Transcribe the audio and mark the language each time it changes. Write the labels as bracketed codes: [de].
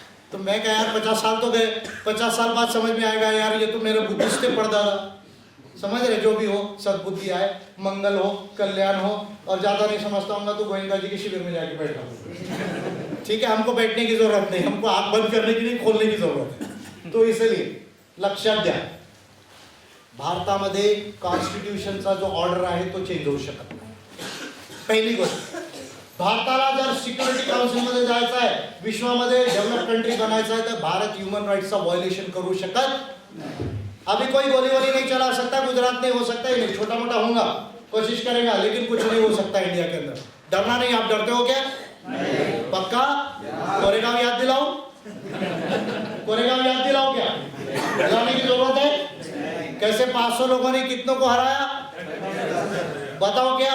[hi] तो मैं कहा यार 50 साल तो गए, 50 साल बाद समझ में आएगा यार ये तो मेरे बुद्धिस्ट थे पड़दादा, समझ रहे? जो भी हो, सद्बुद्धि आए, मंगल हो, कल्याण हो। और ज्यादा नहीं समझता हूँ तो गोविंदा जी के शिविर में जाके बैठा, ठीक है? हमको बैठने की जरूरत नहीं, हमको आंख बंद करने की नहीं, खोलने की जरूरत है। [mr] तो इसलिए लक्षात द्या, भारतामध्ये कॉन्स्टिट्यूशनचा जो ऑर्डर आहे तो चेंज होऊ शकत नाही। पहिली गोष्ट, भारताला जर सिक्युरिटी काउन्सिल मध्ये जायचं आहे, विश्वामध्ये डेव्हलप कंट्री बनायचं आहे, तर भारत ह्यूमन राइट्सचा वायलेशन करू शकत। [hi] अभी कोई गोली वोली नहीं चला सकता, गुजरात नहीं हो सकता, ही नहीं, छोटा मोटा होगा, कोशिश करेगा, लेकिन कुछ नहीं हो सकता इंडिया के अंदर। डरना नहीं। आप डरते हो क्या? पक्का? कोरेगांव याद दिलाओ, कोरेगांव याद दिलाओ क्या? दिलाने की जरूरत है? कैसे 500 लोगों ने कितनों को हराया बताओ क्या?